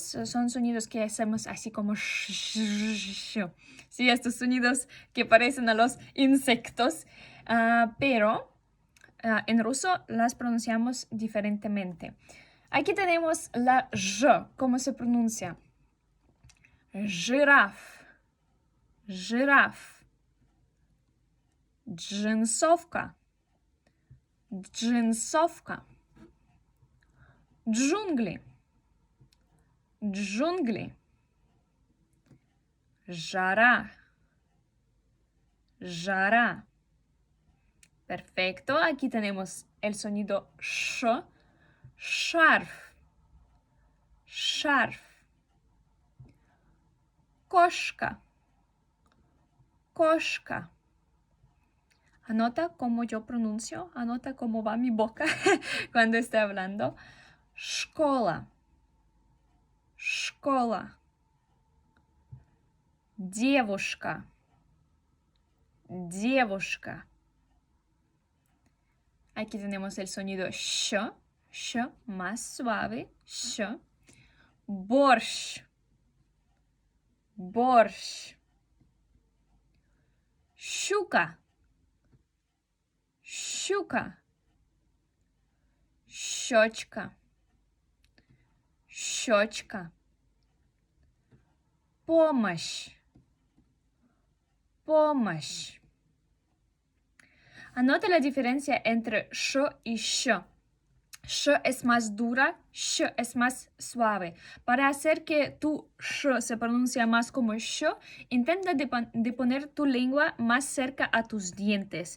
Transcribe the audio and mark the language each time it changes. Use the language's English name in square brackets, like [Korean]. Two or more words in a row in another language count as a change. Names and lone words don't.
[Spanish] Son sonidos que hacemos así como sh. Sí, estos sonidos que parecen a los insectos. Pero en ruso las pronunciamos diferentemente. Aquí tenemos la j, ¿cómo se pronuncia? [Russian] Жираф, жираф. Джинсовка, джинсовка. Джунгли, джунгли. Жара, жара. [Spanish] Perfecto, aquí tenemos el sonido sh, [Russian] шарф, шарф. Кошка, кошка. [Spanish] Anota cómo yo pronuncio, anota cómo va mi boca cuando estoy hablando. [Russian] Школа, школа. Девушка, девушка. [Spanish] Aquí tenemos el sonido sh, más suave, sh. [Russian] Борщ, борщ. Щука, щука. Щечка, щечка. Помощь, помощь. [Spanish] Anota la diferencia entre sh y sh. Sh es más dura, sh es más suave. Para hacer que tu sh se pronuncie más como sh, intenta de poner tu lengua más cerca a tus dientes.